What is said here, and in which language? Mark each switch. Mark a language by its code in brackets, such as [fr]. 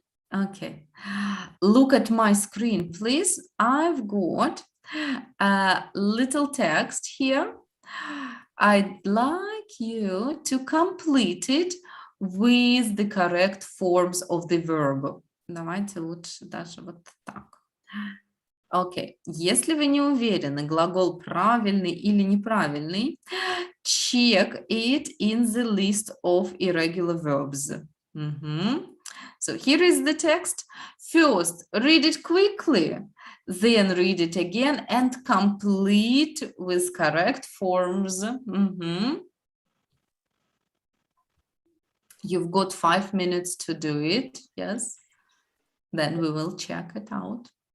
[en] Okay, look at my screen, please. I've got a little text here. I'd like you to complete it with the correct forms of the verb. [ru] Давайте лучше даже вот так. Окей, если вы не уверены, глагол правильный или неправильный, [en] check it in the list of irregular verbs. So here is the text. First, read it quickly, then read it again and complete with correct forms. You've got 5 minutes to do it, yes? Then we will check it out.